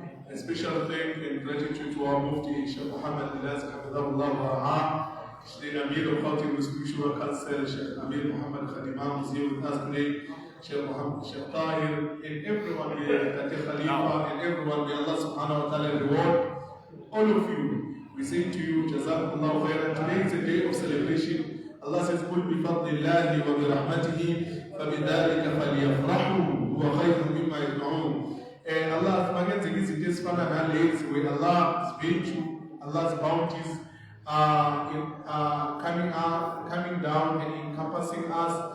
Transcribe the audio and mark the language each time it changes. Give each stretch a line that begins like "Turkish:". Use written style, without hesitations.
English: A special thank and gratitude to our Mufti, Sheikh Muhammad Ilaz
Arabic: Hafidhahullah wa Ra'ah,
English: Sheikh Amir al-Khatib Spiritual Council, Sheikh Amir Muhammad Khadimah is here with us today, Sheikh Muhammad, Sheikh Tahir, and everyone here, Tati Khalifa, and everyone. May Allah
Arabic: subhanahu wa ta'ala
English: reward all of you. We say to you,
Arabic: Jazakumullahu khairan.
English: Today is a day of celebration.
Arabic: Allah says, قُلْ بِفَضْلِ اللَّهِ وَبِرَحْمَتِهِ فَبِذَلِكَ فَلْيَفْرَحُوا هُوَ خَيْرٌ مِمَّا يَجْمَعُونَ.
English: And Allah has against it is fun and days where Allah's virtue, Allah's bounties are coming down and encompassing us.